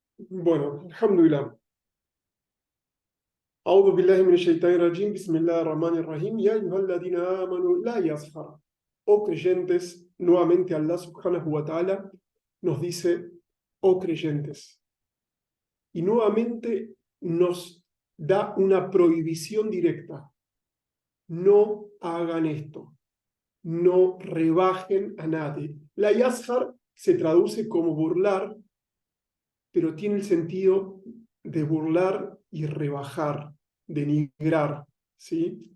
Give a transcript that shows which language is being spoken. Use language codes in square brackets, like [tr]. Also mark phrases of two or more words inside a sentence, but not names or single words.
[es] Bueno, alhamdulillah. [ar] أعوذ بالله من الشيطان الرجيم بسم الله الرحمن الرحيم يا أيها الذين آمنوا لا يسخر. [es] Oh creyentes, nuevamente [ar] الله سبحانه وتعالى [es] nos dice, oh creyentes, y nuevamente nos da una prohibición directa. No hagan esto, no rebajen a nadie. [ar] لا يسخر [es] se traduce como burlar, pero tiene el sentido de burlar y rebajar, denigrar, ¿sí?